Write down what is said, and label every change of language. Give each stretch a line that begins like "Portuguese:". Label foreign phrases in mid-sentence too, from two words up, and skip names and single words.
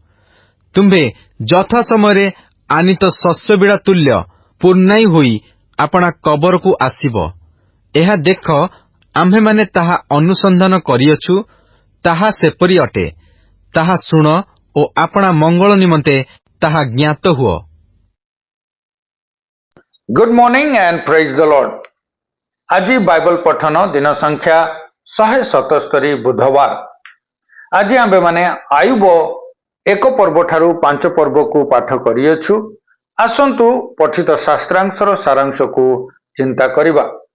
Odia: ତୁମ୍ଭେ ଯଥା ସମୟରେ ଆନିତ ଶସ୍ୟବିଡ଼ା ତୁଲ୍ୟ ପୂର୍ଣ୍ଣାୟୀ ହୋଇ ଆପଣା କବରକୁ ଆସିବ। ଏହା ଦେଖ, ଆମ୍ଭେମାନେ ତାହା ଅନୁସନ୍ଧାନ କରିଅଛୁ, ତାହା ସେପରି ଅଟେ। ତାହା ଶୁଣ ଓ ଆପଣା ମଙ୍ଗଳ ନିମନ୍ତେ ତାହା ଜ୍ଞାତ ହୁଅ।
English: Good morning and praise the Lord.
Odia: ଆଜି ବାଇବଲ ପଠନ ଦିନ ସଂଖ୍ୟା 177 ବୁଧବାର। ଆଜି ଆମ୍ଭେମାନେ ଆୟୁବ 1 ପର୍ବ ଠାରୁ 5 ପର୍ବକୁ ପାଠ କରିଅଛୁ। ଆସନ୍ତୁ ପଠିତ ଶାସ୍ତ୍ରାଂଶର ସାରାଂଶକୁ ଚିନ୍ତା କରିବା।